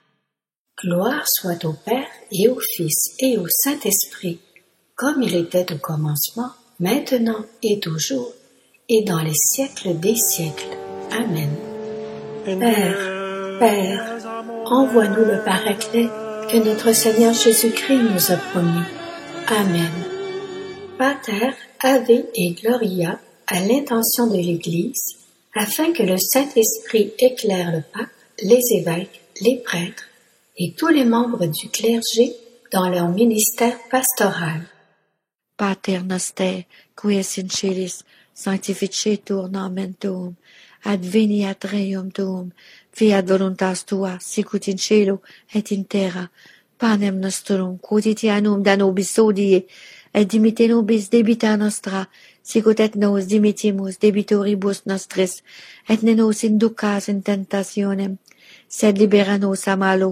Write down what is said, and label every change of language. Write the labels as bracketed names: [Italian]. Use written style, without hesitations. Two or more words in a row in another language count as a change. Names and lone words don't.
[French] Gloire soit au Père et au Fils et au Saint-Esprit, comme il était au commencement, maintenant et toujours, et dans les siècles des siècles. Amen. Père, envoie-nous le Paraclet que notre Seigneur Jésus-Christ nous a promis. Amen. Pater, Ave et Gloria, à l'intention de l'Église, afin que le Saint-Esprit éclaire le pape, les évêques, les prêtres, et tous les membres du clergé dans leur ministère pastoral. [Latin] Pater noster, qui es in celis, sanctificetur nomen tuum, adveniat regnum tuum, fiat voluntas tua, sicut in cielo et in terra. Panem nostrum quotidianum da nobis hodie, et dimitte nobis debita nostra, sicut et nos dimittimus debitoribus nostris, et ne nos inducas in tentationem, sed libera nos a malo.